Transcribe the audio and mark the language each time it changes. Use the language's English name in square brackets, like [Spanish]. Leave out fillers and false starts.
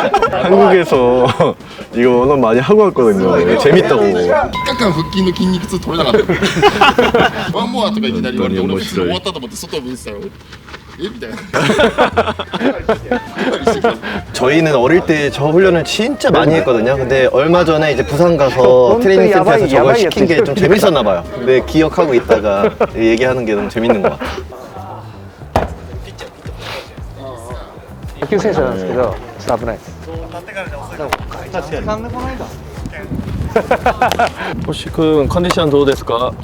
[Korean] 한국에서 이거 워낙 많이 하고 왔거든요. 재밌다고. [Japanese] 3日間腹筋の筋肉痛取れなかったワンモアとかいきなり言われて、俺も普通に終わったと思って外を見てたらみたいな。 [Korean] 저희는 어릴 때 저 훈련을 진짜 많이 했거든요. 근데 얼마 전에 이제 부산 가서 트레이닝 센터에서 저걸 시킨 게 좀 재밌었나 봐요. 근데 기억하고 있다가 얘기하는 게 너무 재밌는 것 같아요. [Japanese] 野球選手なんですけど、ちょっと危ないです。 [Korean] 혹시 그 컨디션 [Japanese] どうですか?